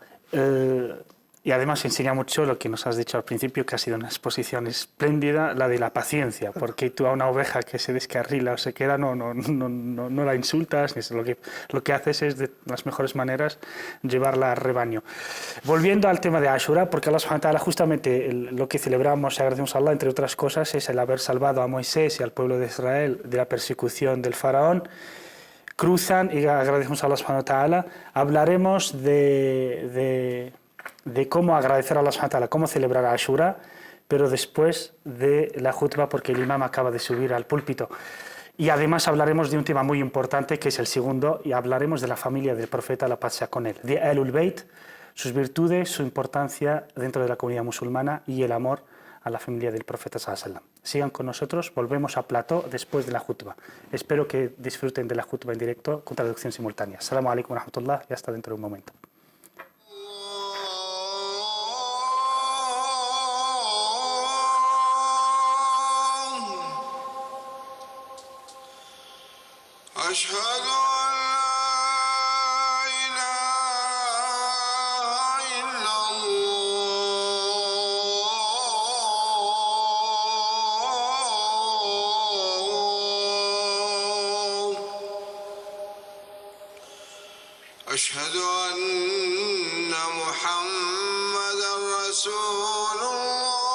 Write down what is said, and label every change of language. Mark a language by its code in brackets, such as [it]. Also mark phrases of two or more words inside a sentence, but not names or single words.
[es] Y además enseña mucho lo que nos has dicho al principio, que ha sido una exposición espléndida, la de la paciencia, porque tú a una oveja que se descarrila o se queda no la insultas, lo que haces es de las mejores maneras llevarla al rebaño. Volviendo al tema de Ashura, porque [ar] الله سبحانه وتعالى, [es] justamente lo que celebramos y agradecemos a Allah, entre otras cosas, es el haber salvado a Moisés y al pueblo de Israel de la persecución del faraón. Cruzan y agradecemos a [ar] الله سبحانه وتعالى. [es] Hablaremos de cómo agradecer a [ar] الله سبحانه وتعالى, [es] cómo celebrar a Ashura, pero después de la khutbah, porque el imam acaba de subir al púlpito. Y además hablaremos de un tema muy importante, que es el segundo, y hablaremos de la familia del profeta, la paz sea con él, de [ar] أهل البيت, [es] sus virtudes, su importancia dentro de la comunidad musulmana y el amor a la familia del profeta [ar] صلى الله عليه وسلم. [es] Sigan con nosotros, volvemos a plató después de la khutbah. Espero que disfruten de la khutbah en directo con traducción simultánea. [ar] السلام عليكم ورحمة الله, [es] y hasta dentro de un momento. [ar] أشهد أن لا إله إلا الله أشهد أن محمدا رسول الله